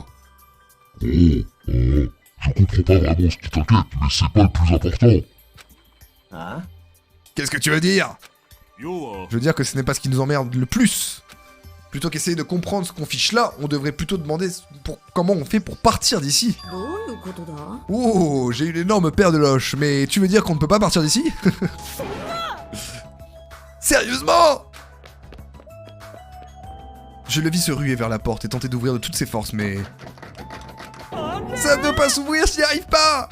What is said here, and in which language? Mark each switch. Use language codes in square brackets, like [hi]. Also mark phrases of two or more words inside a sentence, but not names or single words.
[fr] Je comprends pas vraiment ce qui t'inquiète, mais c'est pas le plus important. Qu'est-ce que tu veux dire? Je veux dire que ce n'est pas ce qui nous emmerde le plus. Plutôt qu'essayer de comprendre ce qu'on fiche là, on devrait plutôt demander comment on fait pour partir d'ici. [ja] どういうことだ [fr] Oh, j'ai une énorme paire de loches, mais tu veux dire qu'on ne peut pas partir d'ici? Sérieusement? Je le vis se ruer vers la porte et tenter d'ouvrir de toutes ses forces, mais... Ça ne peut pas s'ouvrir, j'y arrive pas!